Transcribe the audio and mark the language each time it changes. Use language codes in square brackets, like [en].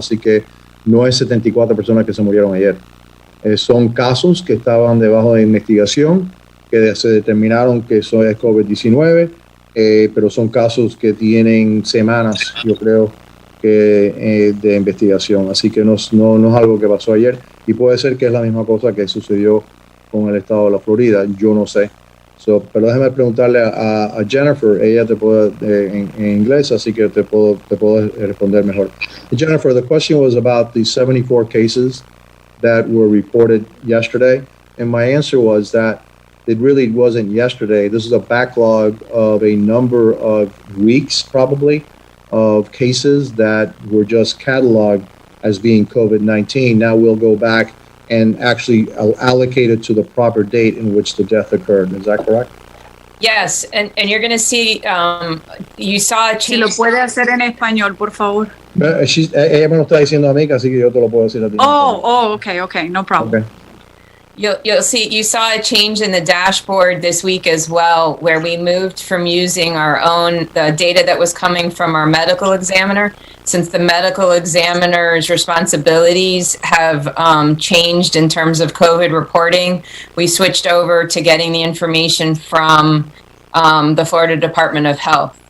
[es] Así que no es 74 personas que se murieron ayer. Son casos que estaban debajo de investigación, que se determinaron que eso es COVID-19, pero son casos que tienen semanas, yo creo, de investigación. Así que no es algo que pasó ayer, y puede ser que es la misma cosa que sucedió con el estado de la Florida, yo no sé. Pero déjame preguntarle a Jennifer, ella te puede en inglés, así que te puedo responder mejor. [en] Jennifer, the question was about the 74 cases that were reported yesterday, and my answer was that it really wasn't yesterday. This is a backlog of a number of weeks, probably, of cases that were just cataloged as being COVID-19. Now we'll go back and actually allocate it to the proper date in which the death occurred. Is that correct? Yes, and you're going to see, you saw a change. [es] Si lo puede hacer en español, por favor. Ella me lo está diciendo a mí, así que yo te lo puedo decir a ti. [en] Okay, no problem. Okay. You'll see, you saw a change in the dashboard this week as well, where we moved from using the data that was coming from our medical examiner. Since the medical examiner's responsibilities have changed in terms of COVID reporting, we switched over to getting the information from the Florida Department of Health.